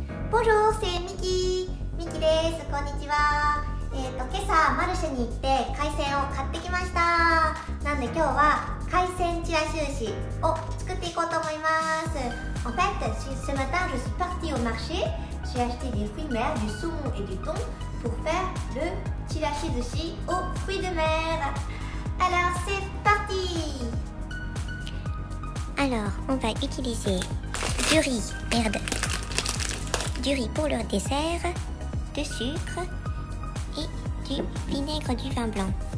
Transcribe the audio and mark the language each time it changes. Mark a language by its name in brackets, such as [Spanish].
[French] Bonjour, c'est Miki です。 [Japanese] こんにちは。今朝マルシェに行って海鮮を買ってきました。なんで今日は海鮮ちらし寿司を作っていこうと思います。 [French] En fait, ce matin je suis partie au marché. J'ai acheté des fruits de mer, du saumon et du thon pour faire le chirashi sushi aux fruits de mer. Alors c'est parti. Alors, on va utiliser du riz, du riz pour le dessert, de sucre et du vinaigre du vin blanc.